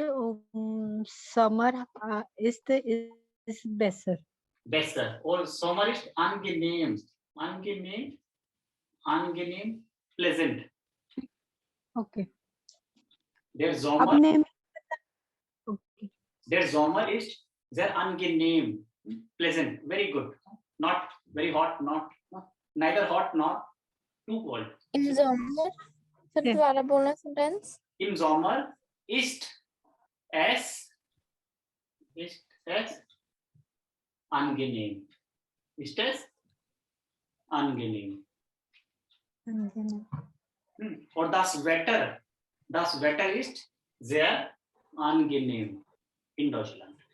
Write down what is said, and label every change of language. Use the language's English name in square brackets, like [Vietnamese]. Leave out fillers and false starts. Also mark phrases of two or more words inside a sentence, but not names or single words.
[German] Sommer ist besser. Besser. Und Sommer ist angenehm. Angenehm, pleasant. Okay. Der Sommer ist sehr angenehm. [English] Pleasant. Very good. Not very hot, neither hot, not too cold. [German] Im Sommer? [Hindi] फिर दोबारा बोलना sentence. [German] Im Sommer ist es angenehm. Ist es angenehm. Und das Wetter ist sehr angenehm in Deutschland.